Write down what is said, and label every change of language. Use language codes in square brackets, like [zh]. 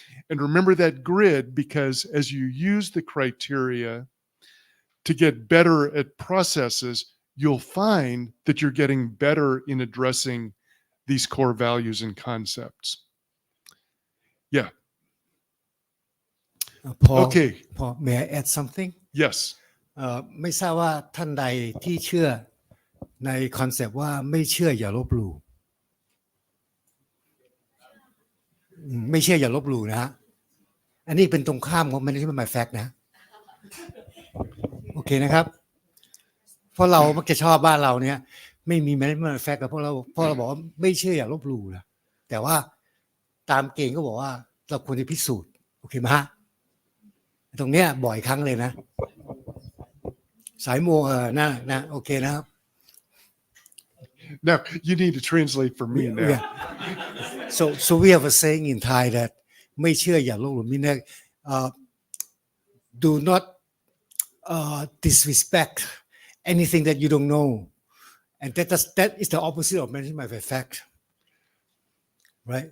[en] And remember that grid, because as you use the criteria to get better at processes, you'll find that you're getting better in addressing these core values and concepts. Yeah. Paul, Okay. Paul, may I add something? Yes. [th] ไม่ทราบว่าท่านใดที่เชื่อในคอนเซปต์ว่าไม่เชื่ออย่าลบหลู่ไม่เชื่ออย่าลบหลู่นะฮะอันนี้เป็นตรงข้ามของ management by fact นะ โอเคนะครับเพราะเรามักจะชอบบ้านเราเนี่ยไม่มี management by fact กับพวกเราบอกว่าไม่เชื่ออย่าลบหลู่นะแต่ว่าตามเกณฑ์ก็บอกว่าเราควรจะพิสูจน์โอเคไหมฮะตรงเนี้ยบ่อยครั้งเลยนะสายโมนะโอเคนะครับ [en] Now you need to translate for me now. Yeah. So we have a saying in Thai that [th] ไม่เชื่ออย่าลบหลู่ [en] mean that do not disrespect anything that you don't know, and that is the opposite of management by fact, right?